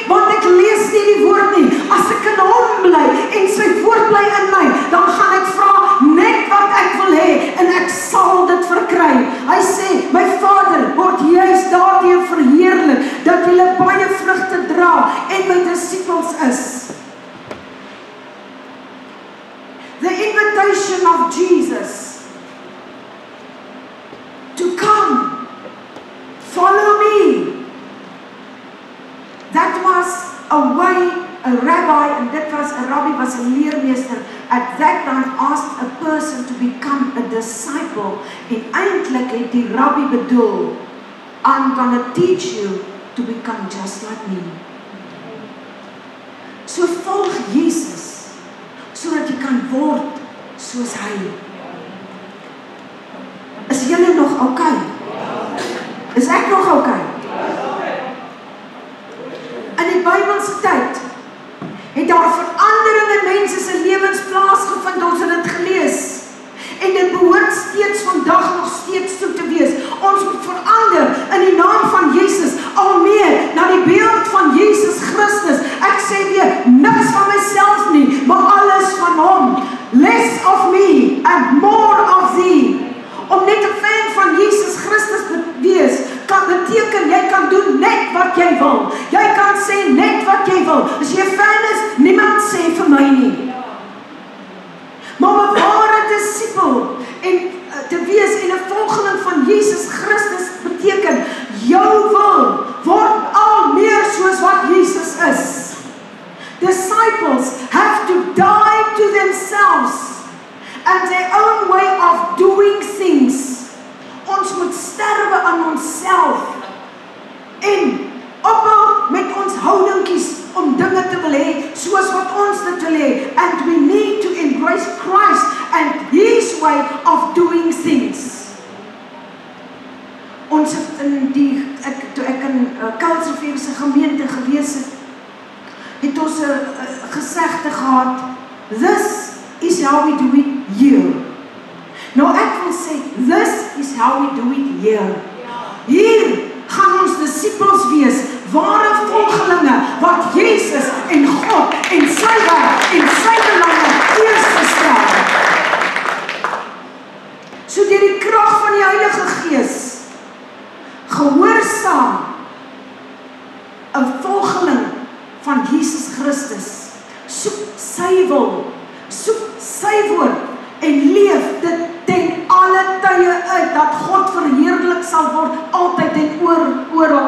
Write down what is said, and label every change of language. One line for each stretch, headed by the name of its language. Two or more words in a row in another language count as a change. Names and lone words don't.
Afrikaans: Want ek lees nie die woord nie. As ek in hom bly en sy woord bly in my, dan gaan ek vra net wat ek wil hê en ek sal dit verkry. Hy sê, my Vader word juist daardeur verheerlik dat julle baie vrugte dra en my disipels is.
English: The invitation of Jesus to come, follow me. That was a way a rabbi, and that was a rabbi, was a leermeester, at that time asked a person to become a disciple.
Afrikaans: En eintlik het die rabbi bedoel,
English: I'm gonna teach you to become just like me.
Afrikaans: So volg Jesus, sodat jy kan word soos hy. Is julle nog okay? Is ek nog okay? In die Bybelse tyd het daar verandering in mense se lewens plaasgevind, ons het dit gelees. En dit behoort steeds vandag nog steeds toe te wees. Ons moet verander in die naam van Jesus, al meer na die beeld van Jesus Christus. Ek sê weer, niks van myself nie, maar alles van hom.
English: Less of me and more of thee.
Afrikaans: Om net 'n fan van Jesus Christus te wees, kan beteken jy kan doen net wat jy wil. Jy kan sê net wat jy wil. As jy 'n fan is, niemand sê vir my nie. Maar 'n ware disipel en te wees en 'n volgeling van Jesus Christus beteken jou wil word al meer soos wat Jesus is.
English: Disciples have to die to themselves and their own way of doing things.
Afrikaans: Ons moet sterwe aan onsself en ophou met ons houdingkies om dinge te wil hê soos wat ons dit wil hê.
English: And we need to embrace Christ way of doing things.
Afrikaans: Ons het in toe ek in Kuilsrivier se gemeente gewees het ons 'n gesegde gehad,
English: this is how we do it here.
Afrikaans: Nou ek wil sê,
English: this is how we do it here.
Afrikaans: Hier gaan ons disippels wees, ware volgelinge, wat Jesus en God en sy werk en sy belange eerste stel. So deur die krag van die Heilige Gees, gehoorsaam 'n volgeling van Jesus Christus, soek sy wil, soek sy woord en leef dit ten alle tye uit, dat God verheerlik sal word, altyd en oral.